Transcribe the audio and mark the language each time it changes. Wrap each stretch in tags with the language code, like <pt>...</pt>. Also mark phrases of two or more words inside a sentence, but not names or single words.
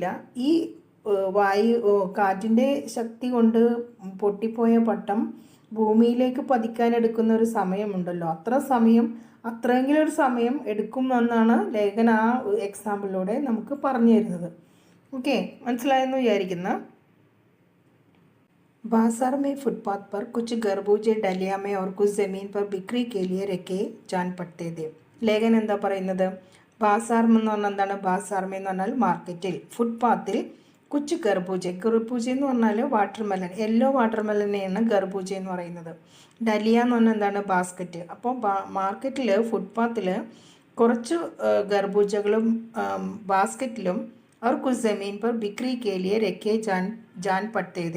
<ml>ഈ കാറ്റിൻ്റെ ശക്തി കൊണ്ട് പൊട്ടിപ്പോയ പട്ടം ഭൂമിയിലേക്ക് പതിക്കാനെടുക്കുന്ന ഒരു സമയമുണ്ടല്ലോ, അത്രയെങ്കിലും ഒരു സമയം എടുക്കും എന്നാണ് ലേഖൻ ആ എക്സാമ്പിളിലൂടെ നമുക്ക് പറഞ്ഞു തരുന്നത്. ഓക്കെ, മനസ്സിലായെന്ന് വിചാരിക്കുന്ന.</ml> <hi>बाजार में फुटपाथ पर कुछ खरबूजे डलिया में और कुछ ज़मीन पर बिक्री के लिए रखे जान पड़ते थे.</hi> <ml>ലേഖൻ എന്താ പറയുന്നത്? ബാസാർ എന്ന് പറഞ്ഞാൽ എന്താണ്? ബാസാർമേ എന്ന് പറഞ്ഞാൽ മാർക്കറ്റിൽ, ഫുട്പാത്തിൽ</ml> <hi>कुछ खरबूजा</hi> <ml>എന്ന് പറഞ്ഞാൽ വാട്ടർമെലൺ,</ml> <en>yellow watermelonനെയാണ്</en> <ml>ഗർബൂജ എന്ന് പറയുന്നത്. ഡലിയ എന്ന് പറഞ്ഞാൽ എന്താണ്? ബാസ്ക്കറ്റ്. അപ്പോൾ മാർക്കറ്റിൽ, ഫുട്പാത്തിൽ കുറച്ച് ഗർബൂജകളും ബാസ്ക്കറ്റിലും അവർ</ml> <hi>कुछ ज़मीन पर बिक्री के लिए रखे जान पड़ते थे.</hi>